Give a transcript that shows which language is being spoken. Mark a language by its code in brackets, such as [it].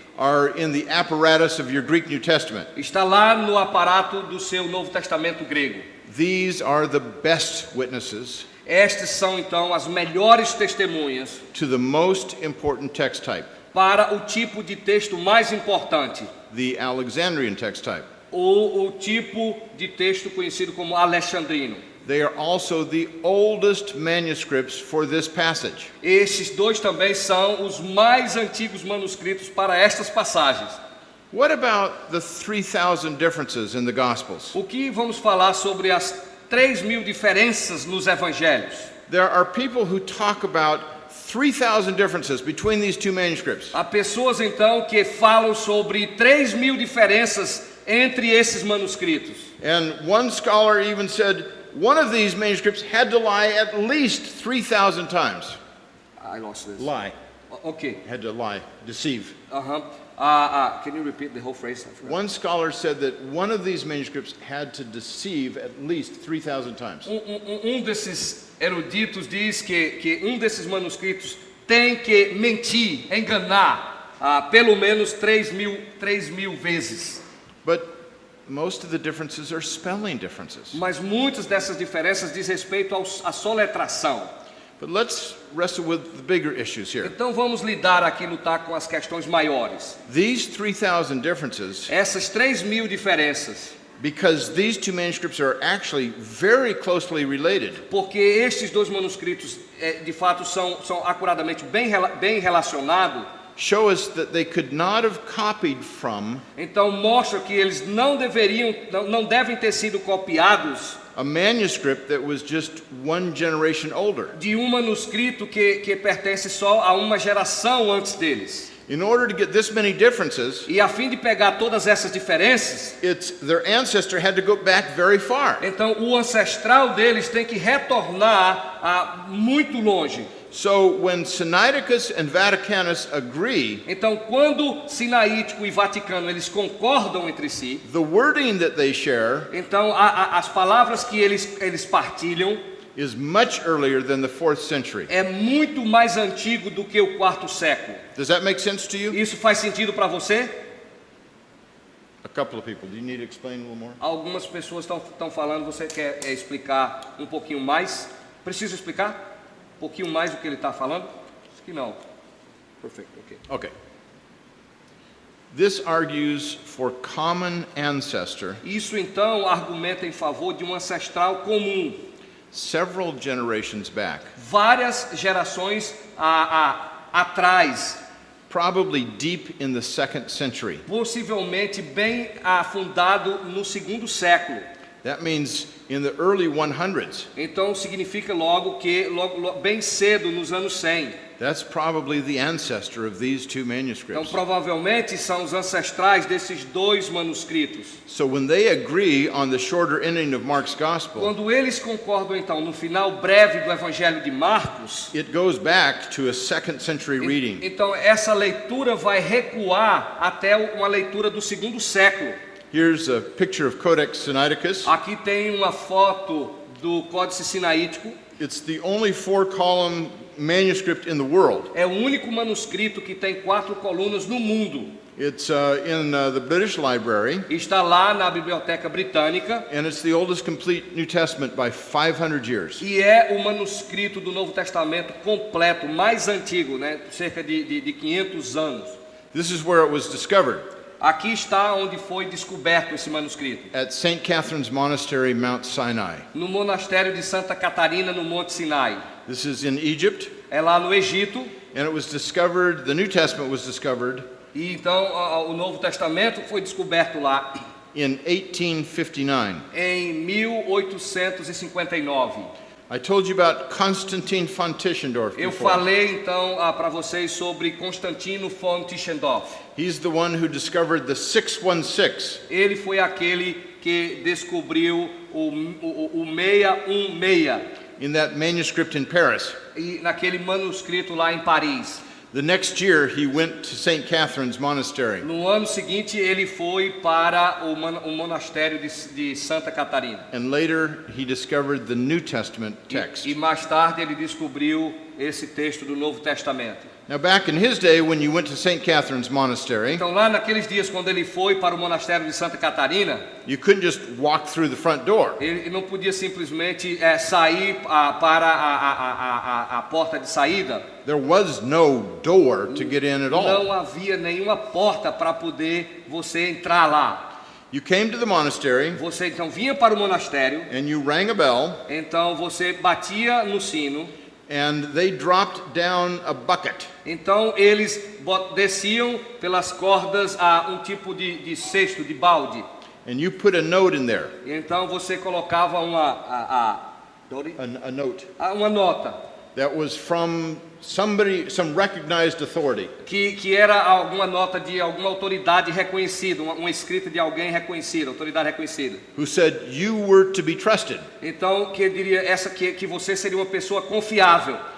[en] are in the apparatus of your Greek New Testament. [pt] está lá no aparato do seu Novo Testamento grego. [en] These are the best witnesses [pt] Estas são então as melhores testemunhas [en] to the most important text type, [pt] para o tipo de texto mais importante, [en] the Alexandrian text type. [pt] ou o tipo de texto conhecido como alexandrino. [en] They are also the oldest manuscripts for this passage. [pt] Esses dois também são os mais antigos manuscritos para estas passagens. [en] What about the 3,000 differences in the Gospels? [pt] O que vamos falar sobre as 3.000 diferenças nos evangelhos? [en] There are people who talk about 3,000 differences between these 2 manuscripts. [pt] Há pessoas então que falam sobre 3.000 diferenças entre esses manuscritos. [en] And one scholar even said one of these manuscripts had to lie at least 3,000 times. I lost this. Lie. Okay. Had to lie, deceive. Uh-huh. Can you repeat the whole phrase? One scholar said that one of these manuscripts had to deceive at least 3,000 times. [pt] Desses eruditos diz que desses manuscritos tem que mentir, enganar, pelo menos 3.000 vezes. [en] But most of the differences are spelling differences. [pt] Mas muitas dessas diferenças diz respeito à soletração. [en] But let's wrestle with the bigger issues here. [pt] Então vamos lutar com as questões maiores. [en] These 3,000 differences, [pt] Essas 3.000 diferenças, [en] because these 2 manuscripts are actually very closely related, [pt] porque estes dois manuscritos de fato são acuradamente bem relacionados, [en] show us that they could not have copied from [pt] então mostra que eles não devem ter sido copiados [en] a manuscript that was just 1 generation older. [pt] de manuscrito que pertence só a uma geração antes deles. [en] In order to get this many differences, [pt] E a fim de pegar todas essas diferenças, [en] their ancestor had to go back very far. [pt] então o ancestral deles tem que retornar muito longe. [en] So when Sinaiticus and Vaticanus agree, [pt] Então, quando Sinaítico e Vaticano eles concordam entre si, [en] the wording that they share [pt] então as palavras que eles partilham [en] is much earlier than the 4th century. [pt] é muito mais antigo do que o 4º século. [en] Does that make sense to you? [pt] Isso faz sentido para você? [en] A couple of people. Do you need to explain a little more? [pt] Algumas pessoas estão falando, você quer explicar um pouquinho mais? Preciso explicar? Um pouquinho mais do que ele está falando? Acho que não. Perfeito, ok. [en] Okay. This argues for common ancestor [pt] Isso então argumenta em favor de um ancestral comum. [en] several generations back, [pt] Várias gerações atrás, [en] probably deep in the 2nd century. [pt] possivelmente bem afundado no 2º século. [en] That means in the early 100s. [pt] Então significa logo que bem cedo, nos anos 100. [en] That's probably the ancestor of these two [pt] Então, [en] manuscripts. [pt] provavelmente são os ancestrais desses dois manuscritos. [en] So when they agree on the shorter ending of Mark's gospel, [pt] Quando eles concordam, então, no final breve do Evangelho de Marcos, [en] it goes back to a 2nd century reading. [pt] então essa leitura vai recuar até uma leitura do segundo século. [en] Here's a picture of Codex Sinaiticus. [pt] Aqui tem uma foto do Códice Sinaítico. [en] It's the only 4-column manuscript in the world. [pt] É o único manuscrito que tem 4 colunas no mundo. [en] It's in the British Library, [pt] Está lá na Biblioteca Britânica [en] and it's the oldest complete New Testament by 500 years. [pt] e é o manuscrito do Novo Testamento completo, mais antigo, né? Cerca de 500 anos. [en] This is where it was discovered, [pt] Aqui está onde foi descoberto esse manuscrito. [en] at St. Catherine's Monastery, Mount Sinai. [pt] No monastério de Santa Catarina, no Monte Sinai. [en] This is in Egypt, [pt] É lá no Egito. [en] and it was discovered, the New Testament was discovered [pt] E então o Novo Testamento foi descoberto lá [en] in 1859. [pt] em 1859. [en] I told you about Constantine von Tischendorf [pt] Eu [en] before. [pt] falei então para vocês sobre Constantino von Tischendorf. [en] He's the one who discovered the 616. [pt] Ele foi aquele que descobriu o 616 [en] In that manuscript in Paris. [pt] e naquele manuscrito lá em Paris. [en] The next year, he went to St. Catherine's Monastery. [pt] No ano seguinte ele foi para o monastério de Santa Catarina. [en] And later, he discovered the New Testament text. [pt] E mais tarde ele descobriu esse texto do Novo Testamento. [en] Now, back in his day, when you went to St. Catherine's Monastery, [pt] Então lá naqueles dias quando ele foi para o monastério de Santa Catarina, [en] you couldn't just walk through the front door. [pt] ele não podia simplesmente sair para a porta de saída. [en] There was no door to get in at all. [pt] Não havia nenhuma porta para poder você entrar lá. [en] You came to the monastery, [pt] Você então vinha para o monastério, [en] and you rang a bell, [pt] então você batia no sino, [en] and they dropped down a bucket. [pt] então eles desciam pelas cordas a um tipo de cesto, de balde. [en] And you put a note in there, [pt] E então você colocava [en] a note, [pt] uma nota. [en] that was from somebody, some recognized authority. [pt] Que era alguma nota de alguma autoridade reconhecida, uma escrita de alguém reconhecido, autoridade reconhecida. [en] Who said you were to be trusted. [pt] Então, que diria que você seria uma pessoa confiável.